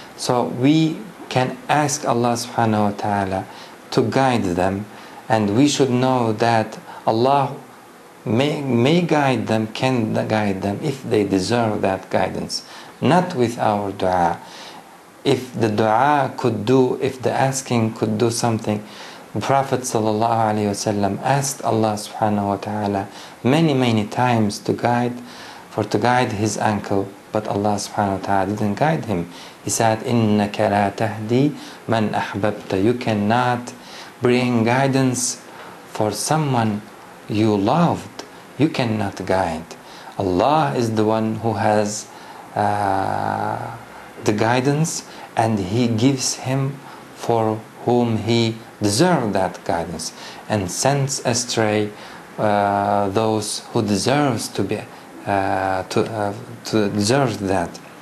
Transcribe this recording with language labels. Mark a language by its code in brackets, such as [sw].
[en] So we can ask Allah subhanahu wa ta'ala to guide them, and we should know that Allah may guide them, can guide them if they deserve that guidance, not with our dua. If the dua could do, if the asking could do something, the Prophet ﷺ asked Allah subhanahu wa ta'ala many times to guide his uncle, but Allah subhanahu wa ta'ala didn't guide him. [ar] He said, إِنَّكَ لَا تَهْدِي مَنْ أَحْبَبْتَ. [en] You cannot bring guidance for someone you loved. You cannot guide. Allah is the one who has the guidance, and He gives him for whom He deserves that guidance, and sends astray those who deserves to be to deserve that.